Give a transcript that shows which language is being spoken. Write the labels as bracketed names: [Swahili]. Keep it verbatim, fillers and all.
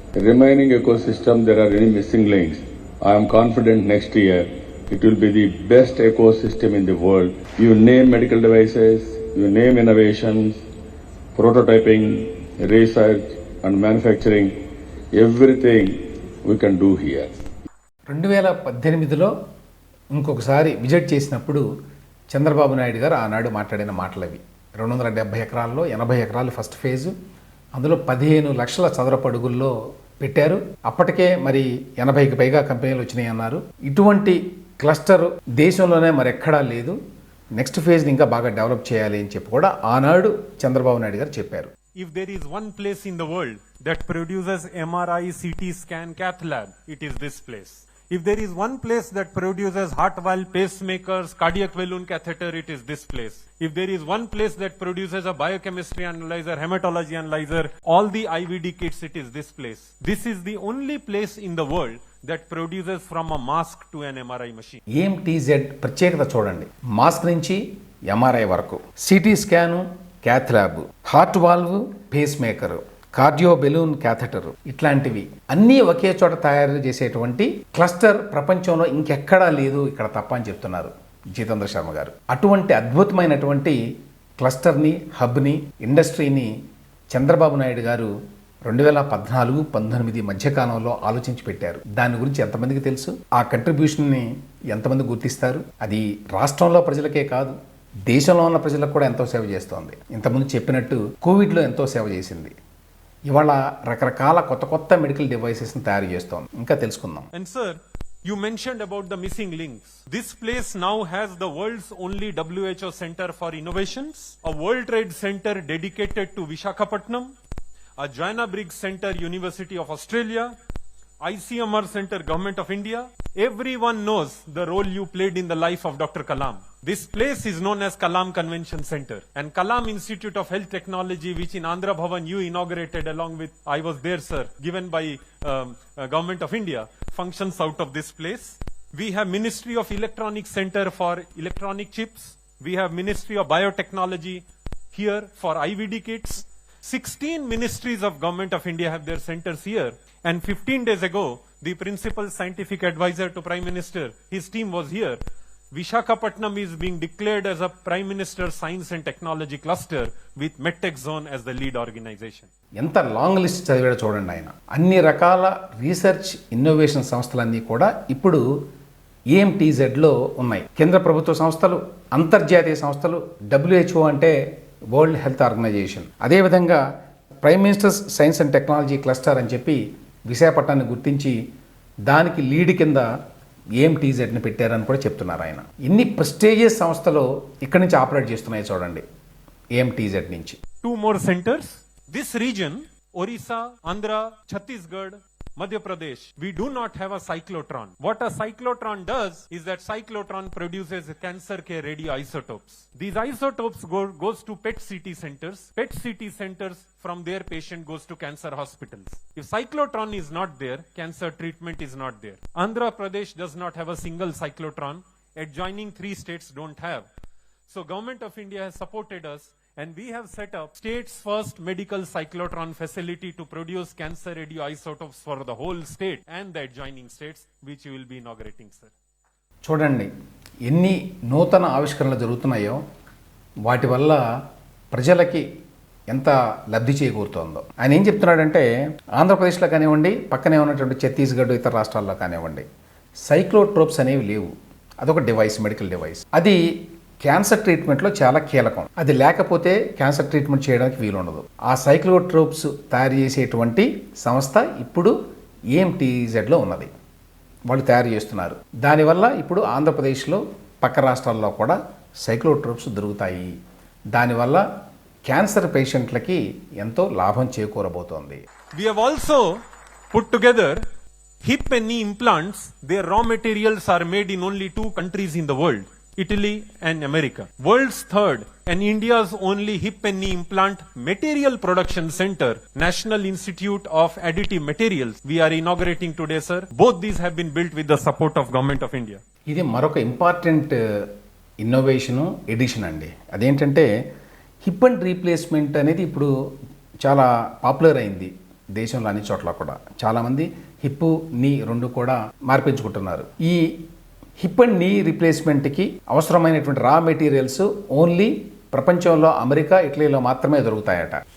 [English] Remaining ecosystem, there are any missing links. I am confident next year it will be the best ecosystem in the world. You name medical devices, you name innovations, prototyping, research and manufacturing, everything we can do here. [Telugu] రెండు వేల పద్దెనిమిదిలో ఇంకొకసారి visit చేసినప్పుడు చంద్రబాబు నాయుడు గారు ఆనాడు మాట్లాడిన మాటలు అవి. రెండు వందల డెబ్బై ఎకరాల్లో ఎనభై ఎకరాలు ఫస్ట్ ఫేజు, అందులో పదిహేను లక్షల చదరపు అడుగుల్లో పెట్టారు. అప్పటికే మరి ఎనభైకి పైగా కంపెనీలు వచ్చినాయి అన్నారు. ఇటువంటి క్లస్టర్ దేశంలోనే మరెక్కడా లేదు, నెక్స్ట్ ఫేజ్ని ఇంకా బాగా డెవలప్ చేయాలి అని చెప్పి కూడా ఆనాడు చంద్రబాబు నాయుడు గారు చెప్పారు. [English] If there is one place in the world that produces MRI, CT scan, cath lab, it is this place. If there is one place that produces heart valve, pacemakers, cardiac balloon catheter, it is this place. If there is one place that produces a biochemistry analyzer, hematology analyzer, all the I V D kits, it is this place. This is the only place in the world that produces from a mask to an M R I machine. [Telugu] E M T Z ప్రత్యేకత చూడండి. Mask నుంచి M R I వరకు, CT scan, cath lab, heart valve, pacemaker, cardio balloon catheter ఇట్లాంటివి అన్నీ ఒకే చోట తయారు చేసేటువంటి cluster ప్రపంచంలో ఇంకెక్కడా లేదు ఇక్కడ తప్ప అని చెప్తున్నారు జితేంద్ర శర్మ గారు. అటువంటి అద్భుతమైనటువంటి క్లస్టర్ని, హబ్ని, ఇండస్ట్రీని చంద్రబాబు నాయుడు గారు రెండు వేల పద్నాలుగు పంతొమ్మిది మధ్యకాలంలో ఆలోచించి పెట్టారు. దాని గురించి ఎంతమందికి తెలుసు? ఆ కంట్రిబ్యూషన్ని ఎంతమంది గుర్తిస్తారు? అది రాష్ట్రంలో ప్రజలకే కాదు, దేశంలో ఉన్న ప్రజలకు కూడా ఎంతో సేవ చేస్తోంది. ఇంతకుముందు చెప్పినట్టు కోవిడ్లో ఎంతో సేవ చేసింది. ఇవాళ రకరకాల కొత్త కొత్త మెడికల్ డివైసెస్ని తయారు చేస్తోంది. ఇంకా తెలుసుకుందాం. [English] And sir, you mentioned about the missing links. This place now has the world's only W H O center for innovations, a World Trade Center dedicated to Visakhapatnam, a Joanna-Briggs Center, University of Australia, I C M R Center, Government of India. Everyone knows the role you played in the life of Doctor Kalam. This place is known as Kalam Convention Center and Kalam Institute of Health Technology, which in Andhra Bhavan you inaugurated along with, I was there sir, given by um, uh, Government of India, functions out of this place. We have Ministry of Electronics Center for electronic chips. We have Ministry of Biotechnology here for I V D kits. sixteen ministries of Government of India have their centers here. And fifteen days ago, the principal scientific advisor to Prime Minister, his team was here. Visakhapatnam is being declared as a Prime Minister Science and Technology Cluster with MedTech Zone as the lead organization. [Telugu] ఎంత long list చదివాడో చూడండి ఆయన. అన్ని రకాల research innovation సంస్థలన్నీ కూడా ఇప్పుడు ఏఎంటీజెడ్లో ఉన్నాయి. కేంద్ర ప్రభుత్వ సంస్థలు, అంతర్జాతీయ సంస్థలు, డబ్ల్యూహెచ్ఓ అంటే వరల్డ్ హెల్త్ ఆర్గనైజేషన్, అదేవిధంగా prime ministers science and technology cluster అని చెప్పి విశాఖపట్నాన్ని గుర్తించి దానికి లీడ్ కింద ఏఎంటీజెడ్ని పెట్టారని కూడా చెప్తున్నారు ఆయన. ఇన్ని ప్రెస్టీజియస్ సంస్థలు ఇక్కడి నుంచి ఆపరేట్ చేస్తున్నాయి చూడండి ఏఎంటీజెడ్ నుంచి. [English] Two more centres this region, Orissa, Andhra, Chhattisgarh, Madhya Pradesh, we do not have a cyclotron. What a cyclotron does is that cyclotron produces cancer care radioisotopes. These isotopes go, goes to PET C T centers. PET C T centers from their patient goes to cancer hospitals. If cyclotron is not there, cancer treatment is not there. Andhra Pradesh does not have a single cyclotron. Adjoining three states don't have. So Government of India has supported us. And we have set up state's first medical cyclotron facility to produce cancer radioisotopes for the whole state and the adjoining states, which you will be inaugurating, sir. [Telugu] చూడండి ఎన్ని నూతన ఆవిష్కరణలు జరుగుతున్నాయో, వాటి వల్ల ప్రజలకి ఎంత లబ్ధి చేకూరుతుందో. ఆయన ఏం చెప్తున్నాడంటే ఆంధ్రప్రదేశ్లో కానివ్వండి, పక్కనే ఉన్నటువంటి ఛత్తీస్గఢ్, ఇతర రాష్ట్రాల్లో కానివ్వండి, సైక్లోట్రోప్స్ అనేవి లేవు. అదొక డివైస్, మెడికల్ డివైస్. అది క్యాన్సర్ ట్రీట్మెంట్లో చాలా కీలకం. అది లేకపోతే క్యాన్సర్ ట్రీట్మెంట్ చేయడానికి వీలుండదు. ఆ సైక్లోట్రోప్స్ తయారు చేసేటువంటి సంస్థ ఇప్పుడు ఏఎంటీజెడ్లో ఉన్నది, వాళ్ళు తయారు చేస్తున్నారు. దానివల్ల ఇప్పుడు ఆంధ్రప్రదేశ్లో, పక్క రాష్ట్రాల్లో కూడా సైక్లోట్రోప్స్ దొరుకుతాయి. దానివల్ల క్యాన్సర్ పేషెంట్లకి ఎంతో లాభం చేకూరబోతోంది. [English] We have also put together hip and knee implants. Their raw materials are made in only two countries in the world. Italy and America. World's third and India's only hip and knee implant material production center, National Institute of Additive Materials. We are inaugurating today, sir. Both these have been built with the support of Government of India. [Telugu] ఇది మరొక important innovation, edition అండి. అదేంటంటే hip and replacement అనేది ఇప్పుడు చాలా popular అయింది దేశంలో అన్ని చోట్ల కూడా. చాలామంది హిప్, నీ రెండు కూడా మార్పించుకుంటున్నారు. ఈ హిప్ అండ్ నీ రీప్లేస్మెంట్కి అవసరమైనటువంటి రా మెటీరియల్స్ ఓన్లీ ప్రపంచంలో అమెరికా, ఇటలీలో మాత్రమే దొరుకుతాయట.